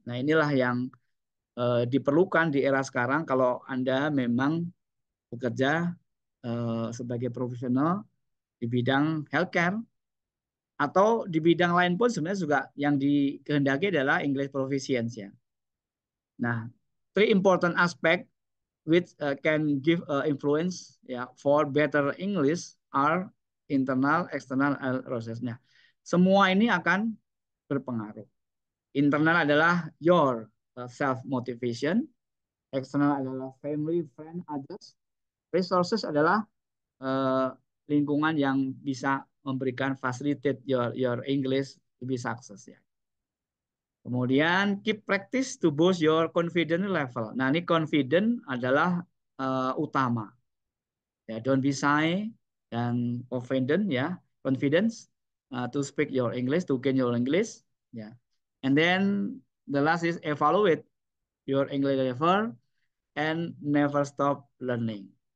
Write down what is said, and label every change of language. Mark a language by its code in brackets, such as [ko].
[id] Nah, inilah yang diperlukan di era sekarang kalau Anda memang bekerja sebagai profesional di bidang healthcare atau di bidang lain pun sebenarnya juga yang dikehendaki adalah English proficiency ya. [en] Nah, three important aspect which can give influence ya for better English are internal, external, and processnya. [id] Semua ini akan berpengaruh. Internal adalah [en] your self motivation, [id] external adalah family, friend, others, resources adalah lingkungan yang bisa memberikan [en] facilitate your English to be success [id] ya. Kemudian [en] keep practice to boost your confidence level. [id] Nah, ini confident adalah utama. [en] Ya, don't be shy [id] dan [en] confident ya, confidence to speak your English, to gain your English ya. And then the last is evaluate your English level and never stop learning.